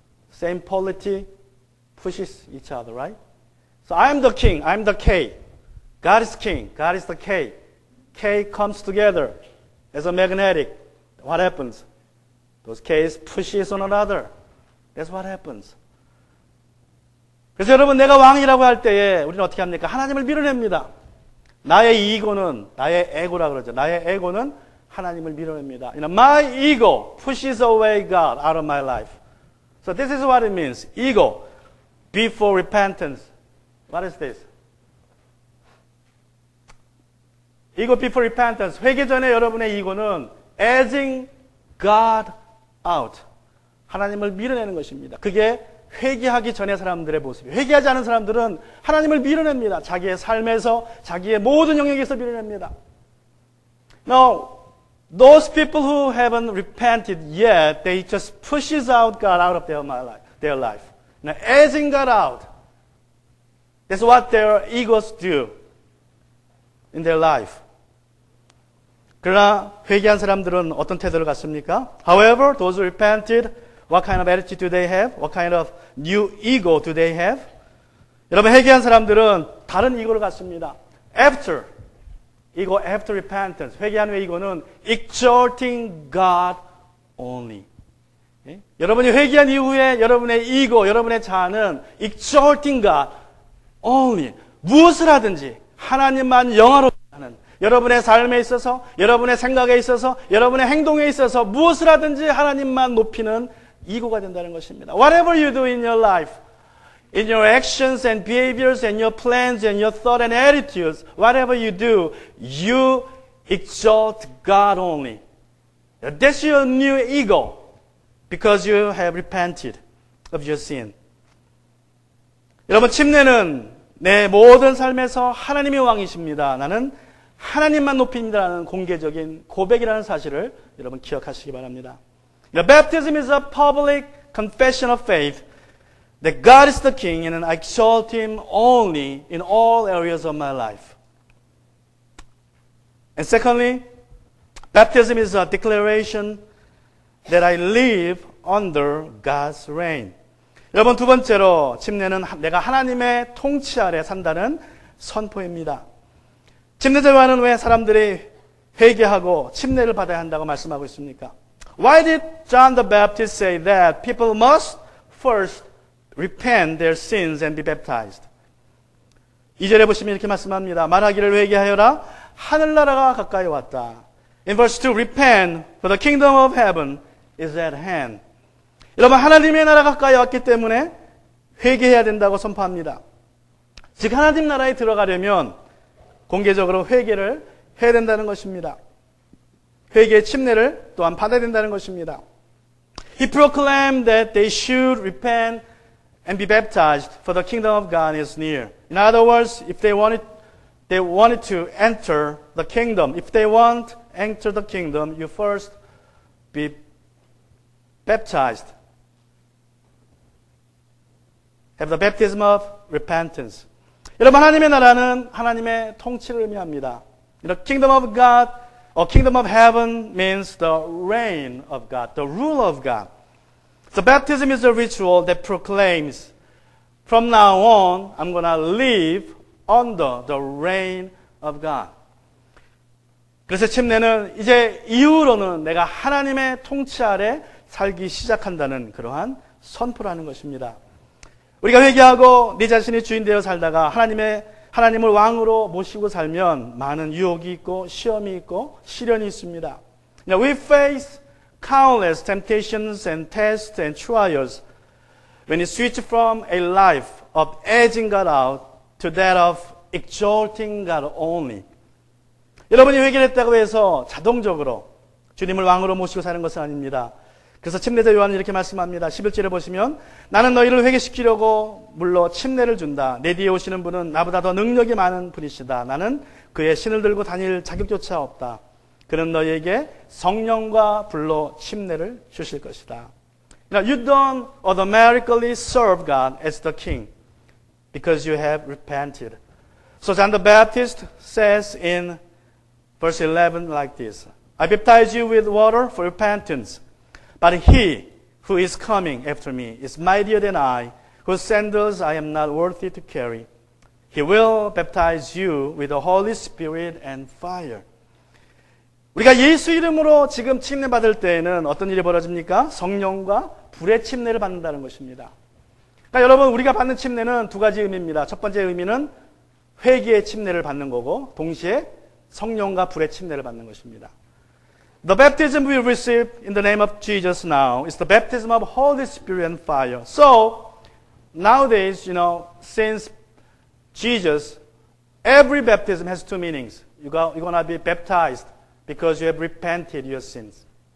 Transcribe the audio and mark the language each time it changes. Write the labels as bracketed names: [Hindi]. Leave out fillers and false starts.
[English] Same polarity pushes each other, right? So I am the king, I am the K. God is king, God is the K. K comes together as a magnetic. What happens? Those K's pushes on another. That's what happens. [Korean] 그래서 여러분 내가 왕이라고 할 때에 우리는 어떻게 합니까? 하나님을 밀어냅니다. 나의 이고는 나의 에고라 그러죠. 나의 에고는 하나님을 밀어냅니다. [English] My ego pushes away God out of my life. So this is what it means. Ego before repentance. What is this? Ego before repentance. [Korean] 회개 전에 여러분의 이고는 [English] edging God out. [Korean] 하나님을 밀어내는 것입니다. 그게 회개하기 전의 사람들의 모습이에요. 회개하지 않은 사람들은 하나님을 밀어냅니다. 자기의 삶에서, 자기의 모든 영역에서 밀어냅니다. [English] Now, those people who haven't repented yet, they just pushes out God out of their life. Now, edging God out. That's what their egos do in their life. [Korean] 그러나 회개한 사람들은 어떤 태도를 갖습니까? [English] However, those who repented, what kind of attitude do they have? What kind of new ego do they have? [Korean] 여러분 회개한 사람들은 다른 이고를 갖습니다. [English] After repentance, [Korean] 회개한 후의 이고는 [English] exalting God only. [Korean] 예? 여러분이 회개한 이후에 여러분의 이고, 여러분의 자아는 [English] exalting God only. [Korean] 무엇을 하든지 하나님만 영화롭게 하는 여러분의 삶에 있어서, 여러분의 생각에 있어서, 여러분의 행동에 있어서 무엇을 하든지 하나님만 높이는 이고가 된다는 것입니다. [English] Whatever you do in your life, in your actions and behaviors and your plans and your thought and attitudes, whatever you do, you exalt God only. That's your new ego because you have repented of your sin. [Korean] 여러분 침례는 내 모든 삶에서 하나님이 왕이십니다. 나는 하나님만 높입니다라는 공개적인 고백이라는 사실을 여러분 기억하시기 바랍니다. [English] Baptism is a public confession of faith that God is the King and I exalt Him only in all areas of my life. And secondly, baptism is a declaration that I live under God's reign. [Korean] 여러분 두 번째로 침례는 내가 하나님의 통치 아래 산다는 선포입니다. 침례제와는 왜 사람들이 회개하고 침례를 받아야 한다고 말씀하고 있습니까? [English] Why did John the Baptist say that people must first repent their sins and be baptized? [Korean] 2절에 보시면 이렇게 말씀합니다. 말하기를 회개하여라 하늘나라가 가까이 왔다. [English] In verse 2, repent for the kingdom of heaven is at hand. [Korean] 여러분 하나님의 나라가 가까이 왔기 때문에 회개해야 된다고 선포합니다. 즉 하나님 나라에 들어가려면 공개적으로 회개를 해야 된다는 것입니다. 회개의 침례를 또한 받아야 된다는 것입니다. [English] He proclaimed that they should repent and be baptized for the kingdom of God is near. In other words, if they wanted to enter the kingdom, if they want to enter the kingdom, you first be baptized. have the baptism of repentance. [Korean] 여러분, 하나님의 나라는 하나님의 통치를 의미합니다. [English] The kingdom of God or kingdom of heaven means the reign of God, the rule of God. So baptism is a ritual that proclaims, from now on, I'm going to live under the reign of God. [Korean] 그래서 침례는 이제 이후로는 내가 하나님의 통치 아래 살기 시작한다는 그러한 선포라는 것입니다. 우리가 회개하고 네 자신이 주인 되어 살다가 하나님을 왕으로 모시고 살면 많은 유혹이 있고 시험이 있고 시련이 있습니다. [English] Now we face countless temptations and tests and trials when we switch from a life of edging God out to that of exalting God only. [Korean] 여러분이 회개를 했다고 해서 자동적으로 주님을 왕으로 모시고 사는 것은 아닙니다. 그래서 침례자 요한은 이렇게 말씀합니다. 11절에 보시면 나는 너희를 회개시키려고 물러 침례를 준다. 내 뒤에 오시는 분은 나보다 더 능력이 많은 분이시다. 나는 그의 신을 들고 다닐 자격조차 없다. 그는 너희에게 성령과 불로 침례를 주실 것이다. [English] Now you don't automatically serve God as the king because you have repented. So John the Baptist says in verse 11 like this. I baptize you with water for repentance. But he who is coming after me is mightier than I, whose sandals I am not worthy to carry. He will baptize you with the Holy Spirit and fire. [Korean] 우리가 예수 이름으로 지금 침례 받을 때에는 어떤 일이 벌어집니까? 성령과 불의 침례를 받는다는 것입니다. 그러니까 여러분, 우리가 받는 침례는 두 가지 의미입니다. 첫 번째 의미는 회개의 침례를 받는 거고, 동시에 성령과 불의 침례를 받는 것입니다. [English] The baptism we receive in the name of Jesus now is the baptism of Holy Spirit and fire. So, nowadays, since Jesus, every baptism has two meanings. You're going to be baptized because you have repented your sins.